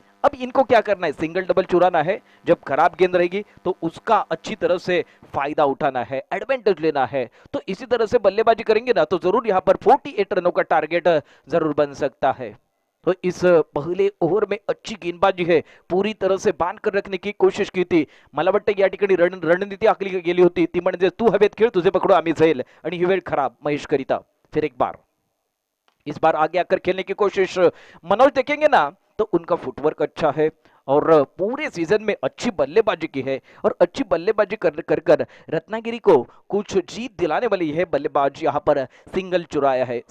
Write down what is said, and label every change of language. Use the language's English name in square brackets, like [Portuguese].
[Hindi] अब इनको क्या करना है, सिंगल डबल चुराना है। जब खराब गेंद रहेगी तो उसका अच्छी तरह से फायदा उठाना है, एडवांटेज लेना है। तो इसी तरह से बल्लेबाजी करेंगे ना तो जरूर यहाँ पर 48 रनों का टारगेट जरूर बन सकता है। तो इस पहले ओव्हर में अच्छी गेंदबाजी है, पूरी तरह से बांध कर रखने की कोशिश की थी। [Marathi] मला वाटतं या ठिकाणी रणनीती आखली गेली होती ती म्हणजे तू हवेत खेळ, तुझे पकडू आम्ही जाईल, आणि ही वेळ खराब महेश करिता। [Hindi] फिर एक बार इस बार आगे आकर खेलने की कोशिश मनोज देखेंगे ना तो उनका फुटवर्क अच्छा है और पूरे सीजन में अच्छी बल्लेबाजी की है और अच्छी बल्लेबाजी कर रत्नागिरी को कुछ जीत दिलाने वाली है बल्लेबाज यहाँ पर सिंगल चुराया है।